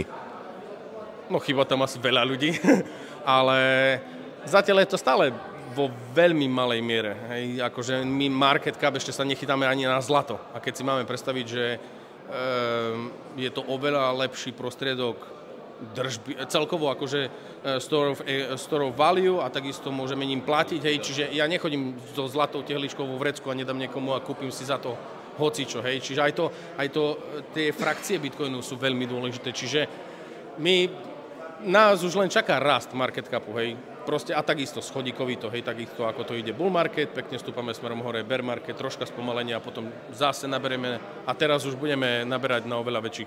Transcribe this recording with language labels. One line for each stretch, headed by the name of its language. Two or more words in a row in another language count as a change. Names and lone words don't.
Slovak: No chýba tam asi veľa ľudí, ale zatiaľ je to stále vo veľmi malej miere. Hej, akože my
English: market cap
Slovak: ešte sa nechytáme ani na zlato. A keď si máme predstaviť, že je to oveľa lepší prostriedok držby, celkovo akože
English: store of value
Slovak: a takisto môžeme ním platiť. Hej, čiže ja nechodím so zlatou tehličkou vo vrecku a nedám niekomu a kúpim si za to hocičo, hej. Čiže aj to, tie frakcie Bitcoinu sú veľmi dôležité. Čiže nás už len čaká rast
English: market capu,
Slovak: hej. Proste a takisto schodíkový to, hej, takisto ako to ide
English: bull market,
Slovak: pekne stúpame smerom hore,
English: bear market,
Slovak: troška spomalenia a potom zase naberieme a teraz už budeme naberať na oveľa väčších.